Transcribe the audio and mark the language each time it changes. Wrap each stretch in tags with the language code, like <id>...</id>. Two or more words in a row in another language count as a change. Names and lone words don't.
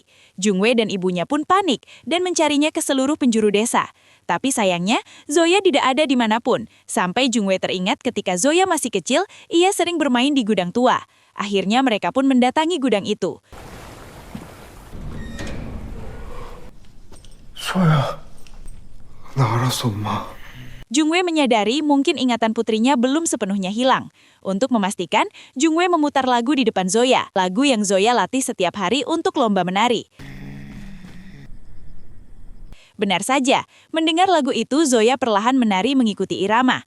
<id>Jungwei dan ibunya pun panik dan mencarinya ke seluruh penjuru desa. Tapi sayangnya, Zoya tidak ada dimanapun. Sampai Jungwei teringat ketika Zoya masih kecil, ia sering bermain di gudang tua. Akhirnya mereka pun mendatangi gudang itu. Zoya,</id> <ko>나 알았어, 엄마.</ko> <id>Jungwei menyadari mungkin ingatan putrinya belum sepenuhnya hilang. Untuk memastikan, Jungwei memutar lagu di depan Zoya, lagu yang Zoya latih setiap hari untuk lomba menari. Benar saja, mendengar lagu itu Zoya perlahan menari mengikuti irama.</id>